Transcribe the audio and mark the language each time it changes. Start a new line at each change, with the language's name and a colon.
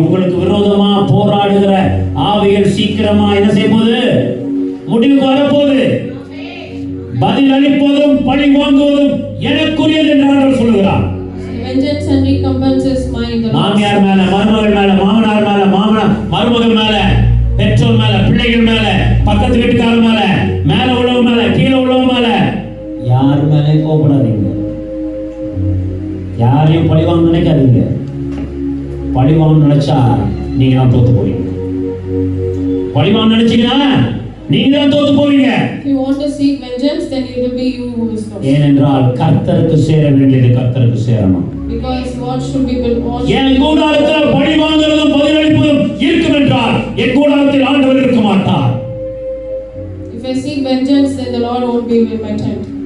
Tamil: உங்களுக்கு விரோதமா போராடுகிற ஆவிகள் சீக்கிரமா என்ன செய்ய போகுது? முடிவுக்கு வரப்போகுது. பதில் அளிப்பதும் பழி வாங்குவதும் எனக்குரியது என்று ஆண்டவர் சொல்லுகிறார்.
English: vengeance and recompense is mine.
Tamil: மாமியார் மேல, மருமகள் மேல, மாமனார் மேல, மருமகள் மேல, பெற்றோர் மேல, பிள்ளைகள் மேல, பக்கத்து வீட்டுக்காரர் மேல, மேல உள்ளவங்க மேல, கீழே உள்ளவங்க மேல, யார் மேலே கோபப்படாதீங்க. யாரையும் பழி வாங்க நினைக்காதீங்க. பழி வாங்க நினைச்சா நீங்க தான் தோத்து போவீங்க. பழி வாங்க நினைச்சீங்கன்னா நீங்க தான் தோத்து போவீங்க.
English: If you want to seek vengeance, then it will be you who is lost.
Tamil: ஏனென்றால் கர்த்தருக்கு சேர வேண்டியது கர்த்தருக்கு சேரணும்.
English: Because what should be built.
Tamil: என் கூடாரத்தில் பழி வாங்குவதும் பதிலளிப்பதும் இருக்கும் என்றால் என் கூடாரத்தில் ஆண்டவர் இருக்க மாட்டார்.
English: If I seek vengeance, then the Lord won't be with my tent.